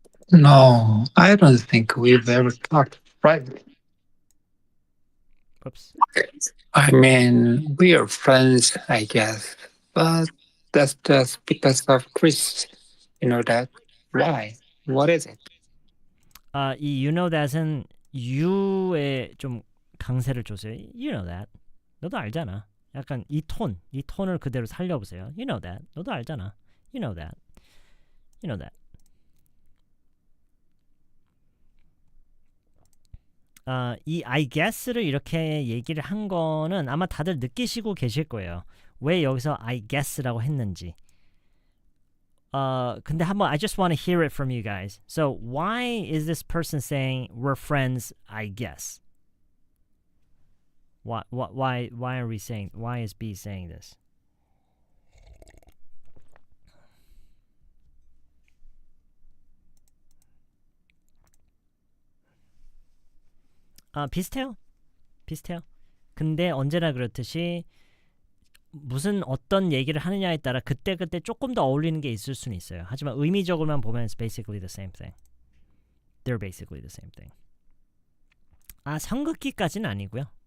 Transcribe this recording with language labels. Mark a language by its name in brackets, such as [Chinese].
[English] No, I don't think we've ever talked privately. Whoops. I mean, we are friends, I guess, but that's just because of Chris. You know that? Why? What is it? [Korean] 이 [English] you know that [Korean] 은 you에 좀 강세를 줬어요. [English] You know that. [Korean] 너도 알잖아. 약간 이 톤을 그대로 살려보세요. [English] You know that. [Korean] 너도 알잖아. [English] You know that. You know that. [Korean] 이 I guess를 이렇게 얘기를 한 거는 아마 다들 느끼시고 계실 거예요. 왜 여기서 I guess라고 했는지. 근데 한번 [English] I just want to hear it from you guys. So why is this person saying we're friends, I guess? Why are we saying, why is B saying this? [Korean] 비슷해요. 근데 언제나 그렇듯이 무슨 어떤 얘기를 하느냐에 따라 그때그때 조금 더 어울리는 게 있을 수는 있어요. 하지만 의미적으로만 보면 [English] it's basically the same thing. They're basically the same thing. [Korean] 성극기까지는 아니고요.